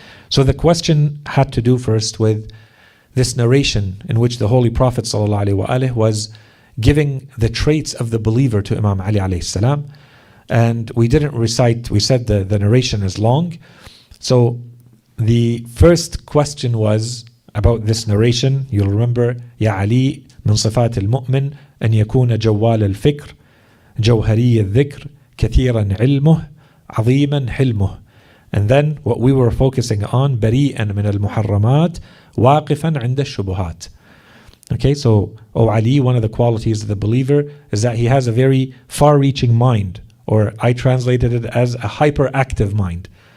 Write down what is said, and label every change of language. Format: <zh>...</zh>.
<en>So the question had to do first with this narration in which the Holy Prophet ﷺ was giving the traits of the believer to Imam Ali alayhi salam. And we didn't recite, we said the narration is long. So the first question was about this narration. You'll remember,</en> <ar>Ya Ali, min sifat al-mu'min, أن يكون جوال الفكر جوهري الذكر كثيرا علمه عظيما حلمه.</ar> <en>And then what we were focusing on,</en> <ar>بريئا من المحرمات واقفا عند الشبهات.</ar> <en>Okay, so, Ali, one of the qualities of the believer is that he has a very far-reaching mind, or I translated it as a hyperactive mind.</en>